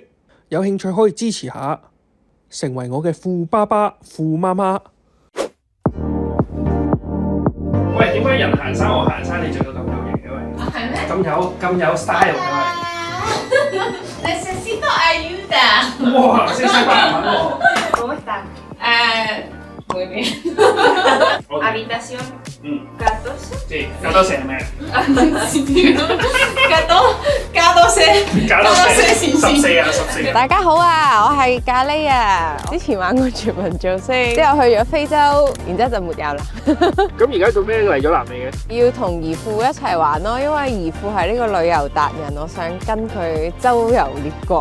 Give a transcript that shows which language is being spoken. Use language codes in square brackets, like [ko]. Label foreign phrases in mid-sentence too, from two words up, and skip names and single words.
[yue] 有興趣可以支持下，成為我嘅富爸爸、富媽媽。喂，點解人行山我行山你做到咁有型嘅喂？係咩？咁有 style 嘅喂 [es] ？Necesito ayuda。 [yue] 哇，識西班牙文喎。 [es] ¿Cómo está? Muy bien. Habitación 14. [yue] Sí, 14 係咩？14啊，14。大家好啊，我係咖喱啊。之前玩過全民造星，之後去咗非洲，然之後就沒有啦。咁而家做咩嚟咗南美嘅？要同姨父一齊玩咯，因為姨父係呢個旅遊達人，我想跟佢周遊列國。